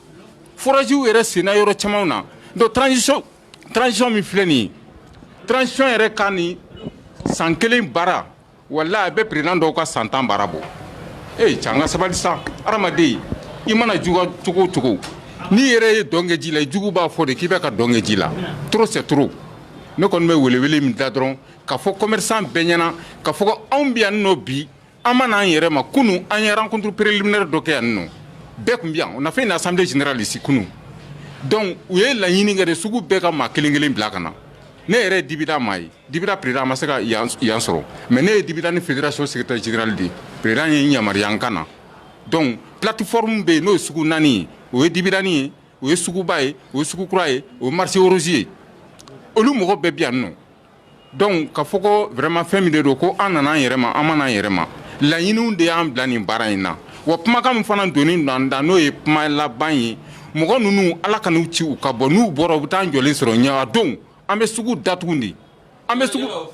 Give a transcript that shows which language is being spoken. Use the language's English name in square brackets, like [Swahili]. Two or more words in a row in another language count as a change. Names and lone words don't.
[Bambara] forages yɛrɛ senna yɔrɔ camanw na donc transition min filɛ nin ye transition yɛrɛ ka nin san 1 baara wala a bɛ président dɔw ka san 10 baara bɔ cɛ an ka sabali sa adamaden i mana juga cogo o cogo n'i yɛrɛ ye dɔn kɛ ji la jugu b'a fɔ de k'i bɛ ka dɔn kɛ ji la [French] trop c'est trop [Bambara] ne kɔni bɛ welewele min da dɔrɔn k'a fɔ commerçant bɛɛ ɲɛna k'a fɔ ko anw bɛ yan nɔ bi an ma n'an yɛrɛ ma kunu an ye [French] rencontre préliminaire [Bambara] dɔ kɛ yan nɔ bɛɛ tun bɛ yan [French] on a fait une assemblée générale ici [Bambara] kunu donc u ye laɲini kɛ de sugu bɛɛ ka maa kelen kelen bila ka na ne yɛrɛ ye dibida maa ye dibida président ma se ka yan sɔrɔ mais ne ye dibida ni [French] fédération secrétaire général [Bambara] de président ye n yamaruya n ka na donc plateforme bɛ yen n'o ye sugu 4 ye o ye dibidani ye o ye suguba ye o ye sugu kura ye o ye [French] marché rose [Bambara] ye olu mɔgɔ bɛɛ bɛ yan nɔ donc ka fɔ ko vraiment fɛn min de don ko an nana an yɛrɛ ma an ma n'an yɛrɛ ma laɲiniw de y'an bila nin baara in na wa kumakan min fana donni don da n'o ye kuma laban ye mɔgɔ ninnu ala ka n'u ci u ka bɔ n'u bɔra u bɛ taa an jɔlen sɔrɔ ɲɛ a don an bɛ sugu datugu de an bɛ sugu